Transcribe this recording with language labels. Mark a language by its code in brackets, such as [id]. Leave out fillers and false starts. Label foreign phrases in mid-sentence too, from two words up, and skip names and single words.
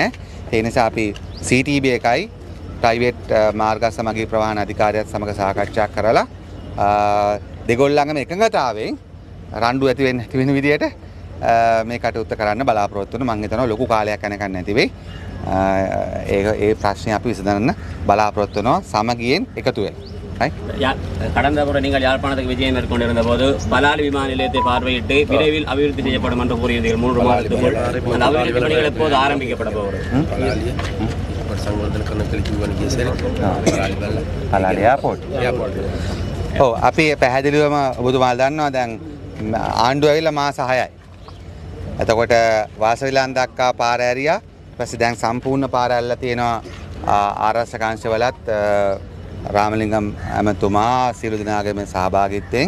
[si] ඒ නිසා අපි CTB එකයි ප්‍රයිවට් මාර්ග සමගී ප්‍රවාහන අධිකාරියත් සමග සාකච්ඡා කරලා දෙගොල්ලන්ගම එකඟතාවයෙන් රණ්ඩු ඇති වෙන්නේ නැති වෙන විදියට මේ කටයුත්ත කරන්න බලාපොරොත්තු වෙනවා. මම හිතනවා ලොකු කාලයක් යනකම් නැති වෙයි. ඒ ප්‍රශ්නේ අපි විසඳන්න බලාපොරොත්තු වෙනවා සමගියෙන් එකතු වෙලා. [ta] கடந்த முறை நீங்கள் யாழ்ப்பாணத்துக்கு விஜயம் மேற்கொண்டிருந்த போது பலாலி விமான நிலையத்தை பார்வையிட்டு விரைவில் அபிவிருத்தி செய்யப்படும் என்று கூறியிருந்தீர்கள் 3 மாதத்துக்குள். அந்த அபிவிருத்தி பணிகள் எப்போது ஆரம்பிக்கப்பட போகிறது? [si] පලාලි එයාපෝට්. ඔව් අපි පැහැදිලිවම ඔබතුමාලා දන්නවා දැන් ආණ්ඩුව ඇවිල්ලා මාස 6යි. එතකොට වාසවිලන් දක්වා පාර ඇරියා. ඊපස්සේ දැන් සම්පූර්ණ පාර ඇල්ලලා තියෙනවා ආරක්ෂක අංශවලත් රාමලිංගම් ඇමතුමා සියලු දෙනාගේම සහභාගීත්වයෙන්.